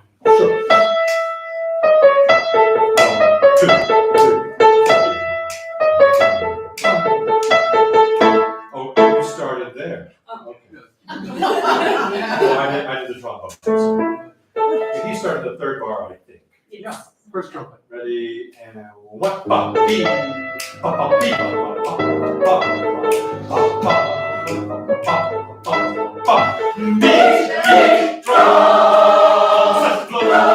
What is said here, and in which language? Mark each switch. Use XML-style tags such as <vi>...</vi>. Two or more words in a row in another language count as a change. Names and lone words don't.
<en>Sure. 1, 2, 3. Oh, you started there. Okay. Well, I did the trombone. So he started the third bar, I think. Yeah, first trumpet. Ready, and 1, ba, bee, ba, ba, bee, ba, ba, ba, ba, ba, ba, ba, ba, beat, drums, and blow.</en>